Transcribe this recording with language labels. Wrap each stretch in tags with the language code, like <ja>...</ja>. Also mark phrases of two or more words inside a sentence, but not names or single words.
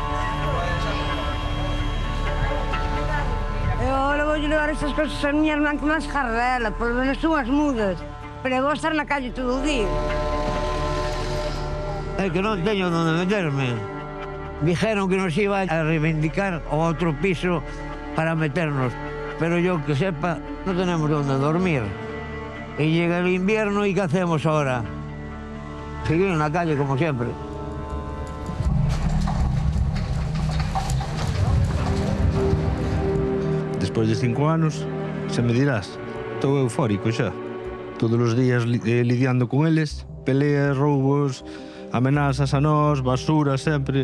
<gl>Vou levar estas cosas a miña irmán con as jarrelas, por menos unhas mudas. Pero vou estar na calle todo o día. É que non teño onde meterme.</gl> <es>Dijeron que nos iba a reivindicar</es> <gl>o outro piso</gl> <es>para meternos. Pero yo que sepa, non tenemos onde dormir. E llega el invierno e que hacemos ahora?</es> <gl>Seguir na calle como sempre. Despois de 5 anos, xa me dirás, estou eufórico xa. Todos os días lidiando con eles, peleas, roubos, amenazas a nós, basura sempre.</gl>